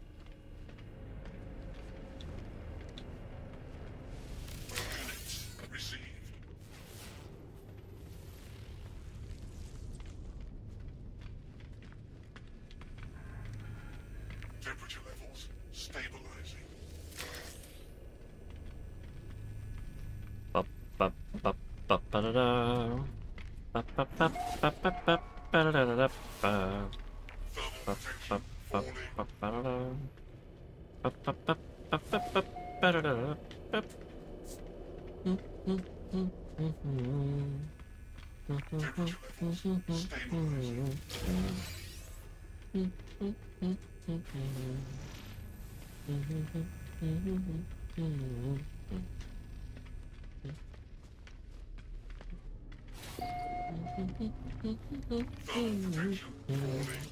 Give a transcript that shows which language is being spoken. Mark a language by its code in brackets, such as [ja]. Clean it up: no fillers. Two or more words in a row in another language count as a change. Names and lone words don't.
[en] Units received. Temperature levels stabilizing. Bup, bup, bup, bup, ba-da-da. Bup, bup, bup, bup, bup, bup, ba-da-da-da-da. Thermal Bup, protection bup, bup, falling. bup, ba-da-da. Bup, bup, bup, bup, bup, bup, ba-da-da-da. Bup. Temperature levels stabilizing. Thermal protection falling.